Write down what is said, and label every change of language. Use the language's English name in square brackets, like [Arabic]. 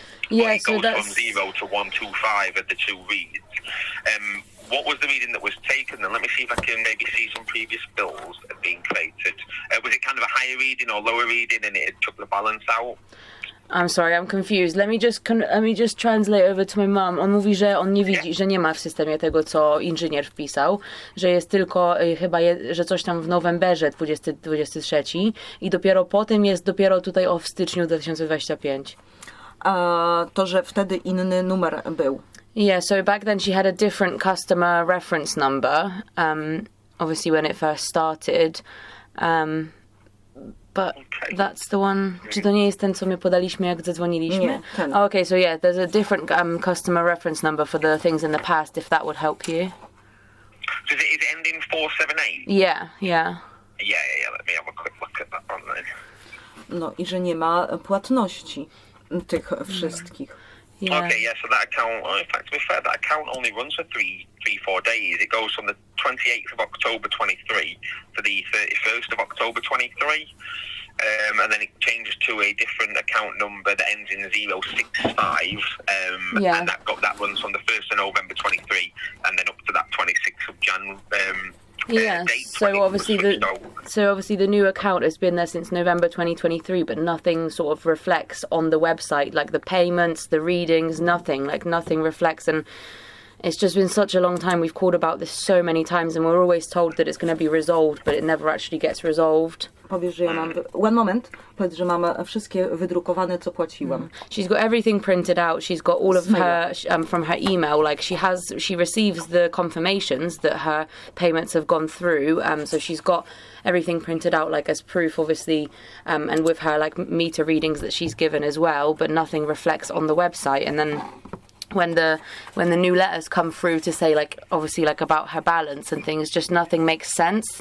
[English] Yeah, it goes from 0 to 125 at the two reads. What was the reading that was taken? And let me see if I can maybe see some previous bills that have been created. Was it kind of a higher reading or lower reading, and it took the balance out? I'm sorry, I'm confused. Let me just translate over to my mom. [Polish] On mówi, że on nie widzi, że nie ma w systemie tego, co inżynier wpisał, że jest tylko chyba, że coś tam w Novemberze 2023 i dopiero potem jest tutaj w styczniu 2025. To, że wtedy inny numer był. [English] Yeah, so back then she had a different customer reference number, obviously when it first started, but that's the one. [Polish] Czy to nie jest ten, co my podaliśmy, jak zadzwoniliśmy? Nie, ten. [English] Okay, so yeah, there's a different customer reference number for the things in the past, if that would help you. So is it ending 478? Yeah. Yeah, let me have a quick look at that one then. [Polish] No i że nie ma płatności tych wszystkich. [English] Yeah. Okay, so that account, in fact, to be fair, that account only runs for 4 days. It goes from the 28th of October 23 to the 31st of October 23. And then it changes to a different account number that ends in 065. And that runs from the 1st of November 23 and then up to that 26th of Jan. So obviously the new account has been there since November 2023, but nothing sort of reflects on the website, like the payments, the readings, nothing reflects. And it's just been such a long time. We've called about this so many times, and we're always told that it's going to be resolved, but it never actually gets resolved. [Polish] Powiesz, że ja mam... [English] One moment. [Polish] Powiedz, że mam wszystkie wydrukowane, co płaciłam. [English] She's got everything printed out. She's got all of her from her email. Like she receives the confirmations that her payments have gone through. So she's got everything printed out, like as proof, obviously, and with her like meter readings that she's given as well. But nothing reflects on the website. And then when the new letters come through to say, like, obviously, like about her balance and things, just nothing makes sense.